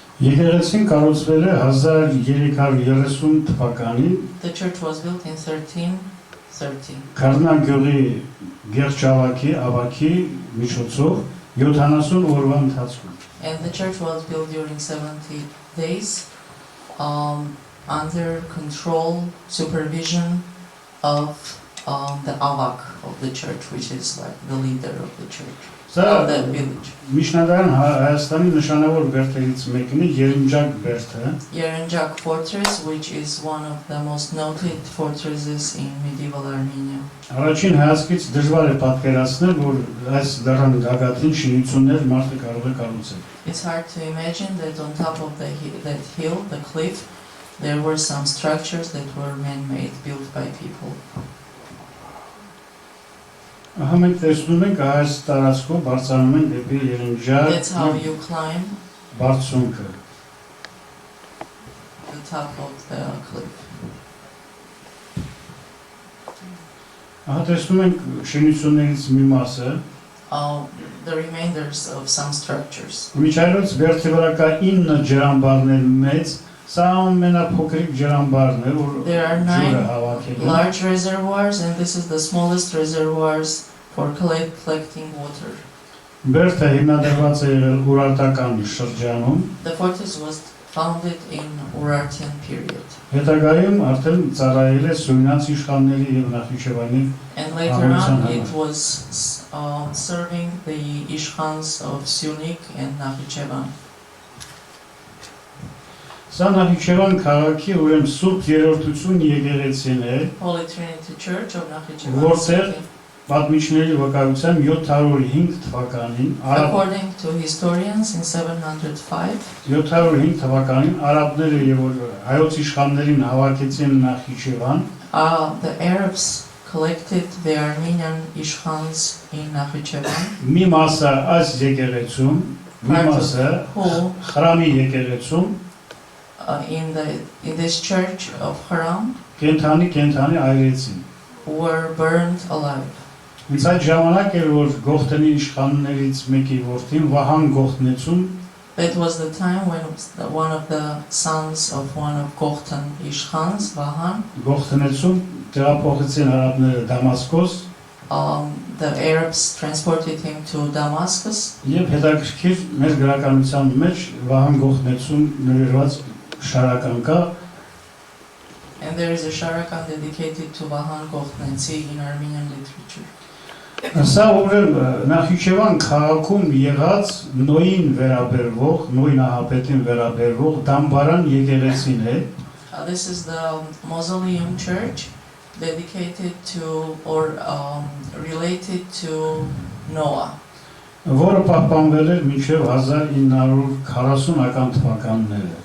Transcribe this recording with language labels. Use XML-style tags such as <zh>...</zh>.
<hy>Եկեղեցին կառուցվել է 1330 թվականին։</hy> <en>The church was built in 1330.</en> <hy>Քարնա գյուղի Գերճավակի ավակի միջոցով 70 օրվա ընթացքում։</hy> <en>And the church was built during 70 days under control, supervision of the avak of the church, which is like the leader of the church, of the village.</en> <hy>Միջնադարյան Հայաստանի նշանավոր բերդերից մեկն է Երնջակ բերդը։</hy> <en>Arinj fortress, which is one of the most noted fortresses in medieval Armenia.</en> <hy>Առաջին հայացքից դժվար է պատկերացնել, որ այս դռան գագաթին շինություններ մարդը կարող է կառուցել։</hy> <en>It's hard to imagine that on top of that hill, the cliff, there were some structures that were man-made, built by people.</en> <hy>Մենք տեսնում ենք այս տարածքով բարձրանում են դեպի Երնջակ։</hy> <en>That's how you climb</en> <hy>բարձունքը։</hy> <en>the top of the cliff.</en> <hy>Տեսնում ենք շինություններից մի մասը։</hy> <en>The remainders of some structures.</en> <hy>Միջայլոց բերդի վրա կա 9 ջրամբարներ մեծ, սա ամենափոքրիկ ջրամբարն է, որ</hy> <en>There are</en> <hy>ջուրը</hy> <en>9</en> <hy>հավաքել է։</hy> <en>large reservoirs, and this is the smallest reservoirs for collecting water.</en> <hy>Բերդը հիմնադրված է եղել Ուրարտական շրջանում։</hy> <en>The fortress was founded in Urartian period.</en> <hy>Հետագայում արդեն ծառայել է Սույնաց իշխանների եւ Նախիջևանի։</hy> <en>And later on it was serving the Ishkhans of Syunik and Nakhichevan.</en> <hy>Սա Նախիջևան քաղաքի ուրեմն Սուրբ Երրորդություն եկեղեցին է,</hy> <en>Holy Trinity Church of Nakhichevan</en> <hy>որտեղ</hy> <en>City.</en> <hy>պատմիչների վկայությամբ 705 թվականին</hy> <en>According to historians, in 705,</en> <hy>705 թվականին արաբները եւ հայոց իշխաններին հավաքեցին Նախիջևան։</hy> <en>the Arabs collected the Armenian Ishkhans in Nakhichevan.</en> <hy>Մի մասը այս եկեղեցում, մի մասը խրամի եկեղեցում</hy> <en>In this church of Haram</en> <hy>կենթանի այրեցին։</hy> <en>were burned alive.</en> <hy>Ինձ այդ ժամանակ էր որ Գողթանի իշխաններից մեկի որդին Վահան Գողթնեցում</hy> <en>That was the time when one of the sons of one of Gokhtan Ishkhans, Vahan,</en> <hy>Գողթնեցում տեղափոխեցին արաբները Դամասկոս</hy> <en>the Arabs transported him to Damascus.</en> <hy>եւ հետաքրքիր մեր գրականության մեջ Վահան Գողթնեցում նվիրված շարական կա</hy> <en>And there is a sharakan dedicated to Vahan Gokhtnetsi in Armenian literature.</en> <hy>Սա ուրեմն Նախիջևան քաղաքում եղած նոյին վերաբերվող, նոյ նահապետին վերաբերվող դամբարան եկեղեցին է։</hy> <en>This is the mausoleum church dedicated to or related to Noah,</en> <hy>որը պահպանվել էր մինչև 1940-ական թվականները։</hy>